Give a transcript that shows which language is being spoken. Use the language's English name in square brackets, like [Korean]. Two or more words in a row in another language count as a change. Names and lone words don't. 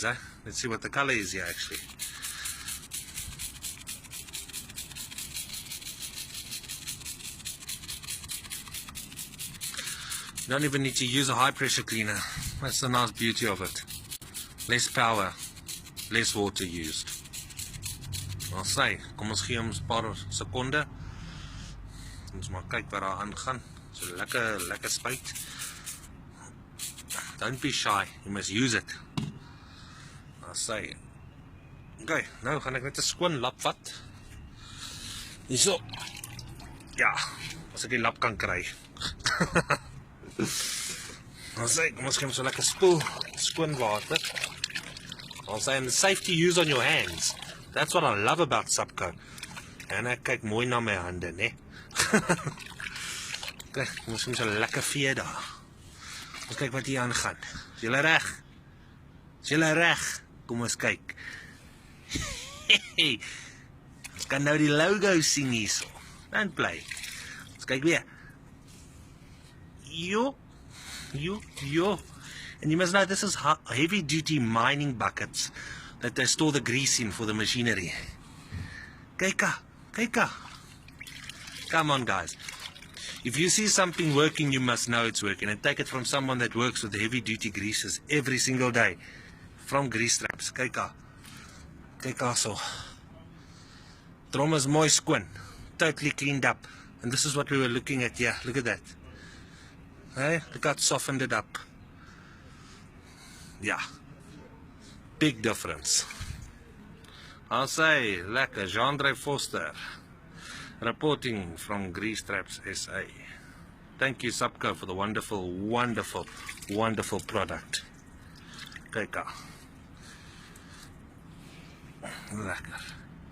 [English] Let's see what the color is here actually. You don't even need to use a high pressure cleaner. That's the nice beauty of it. Less power, less water used. I'll say, [Afrikaans] kom ons gee ons 'n paar sekonde. Ons maar kyk wat daar aangaan. So lekker spuit. [English] Don't be shy, you must use it. I'll say. [Afrikaans] Okay, nou gaan ek net 'n skoon lap vat. Hierso. Ja, as ek die lap kan kry. [English] I'll say, [Afrikaans] kom ons gee hom so lekker spoel, skoon water. [English] I'll say, and the safety use on your hands. That's what I love about Supco. [Afrikaans] En ek kyk mooi na my hande, né? Okay, kom ons gee hom so lekker vee daar. Ons kyk wat hier aangaan. Is julle reg? Is julle reg? Kom ons kyk. Ons kan nou die logo sien hierso. [English] Don't play. [Afrikaans] Ons kyk weer. Yo. [English] And you must know this is heavy duty mining buckets that they store the grease in for the machinery. [Afrikaans] Kyka. [English] Come on, guys. If you see something working, you must know it's working. And take it from someone that works with heavy duty greases every single day. From grease traps. [Afrikaans] Kyka so. Drum is mooi skoon. [English] Totally cleaned up. And this is what we were looking at here. Look at that. Hey, look how it softened it up. Yeah. Big difference. I'll say, lekker, Jean-Andre Foster. Reporting from Grease Traps SA. Thank you, Supco, for the wonderful product. [Afrikaans] Kyk. Lekker.